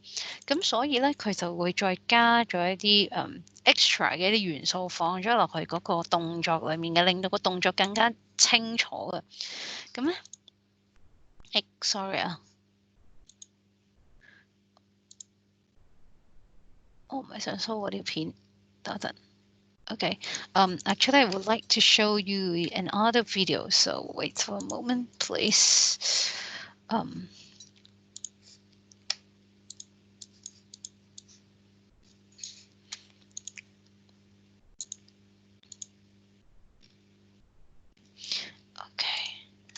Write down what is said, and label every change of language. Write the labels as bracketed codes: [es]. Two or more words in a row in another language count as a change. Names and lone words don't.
[yue] 咁所以咧，佢就會再加咗一啲extra 嘅一啲元素放咗落去嗰個動作裡面嘅，令到個動作更加清楚嘅。咁咧，sorry 啊，我唔係想 show 嗰條片，等一陣。 [en] Okay, actually, I would like to show you another video, so wait for a moment, please. Okay.